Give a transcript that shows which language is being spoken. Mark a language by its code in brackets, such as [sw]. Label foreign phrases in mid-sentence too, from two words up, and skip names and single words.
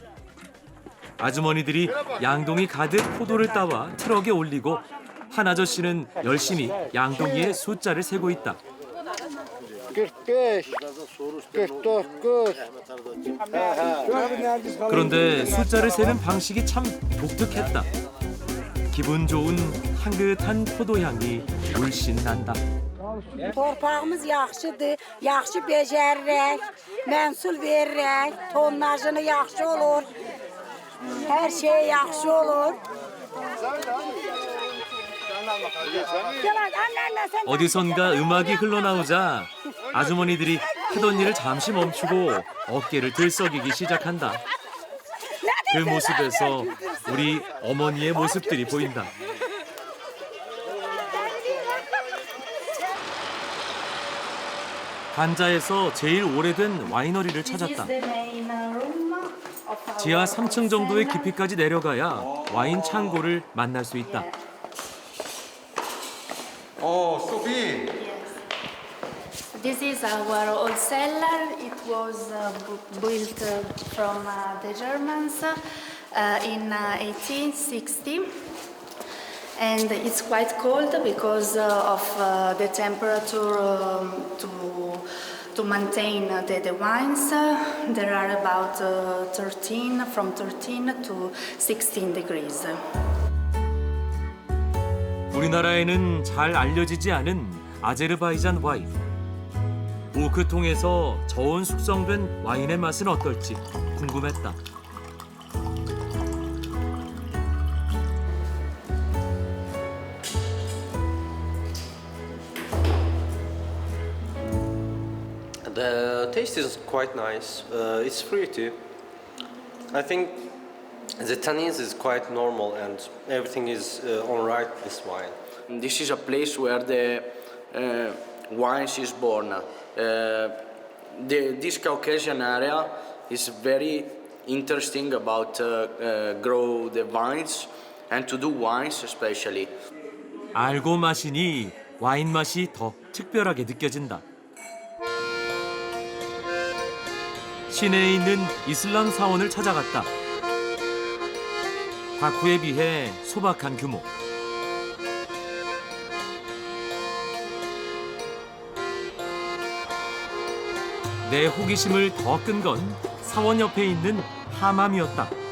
[ko] 아주머니들이 양동이 가득 포도를 따와 트럭에 올리고 한 아저씨는 열심히 양동이의 숫자를 세고 있다. 45, 49. 그런데 숫자를 세는 방식이 참 독특했다. 기분 좋은 향긋한 포도향이 물씬 난다. [az] Torpağımız yaxşıdır, yaxşı becərirək, məhsul verirək, tonnajını yaxşı olur, hər şey yaxşı olur. [ko] 어디선가 음악이 흘러나오자 아주머니들이 하던 일을 잠시 멈추고 어깨를 들썩이기 시작한다. 그 모습에서 우리 어머니의 모습들이 보인다. 간자에서 제일 오래된 와이너리를 찾았다. 지하 3층 정도의 깊이까지 내려가야 와인 창고를 만날 수 있다. [en] So big. This is our old cellar. It was built from the Germans in 1860. And it's quite cold because of the temperature to maintain the wines. There are about 13 to 16 degrees. [ko] 우리나라에는 잘 알려지지 않은 아제르바이잔 와인. 오크통에서 저온 숙성된 와인의 맛은 어떨지 궁금했다. [en] The taste is quite nice. It's fruity. I think the tannins is quite normal and everything is all right. This wine. This is a place where the wines is born. This Caucasian area is very interesting about grow the vines and to do wines especially. [ko] 알고 마시니 와인 맛이 더 특별하게 느껴진다. 시내에 있는 이슬람 사원을 찾아갔다. 바쿠에 비해 소박한 규모. 내 호기심을 더 끈 건 사원 옆에 있는 하맘이었다.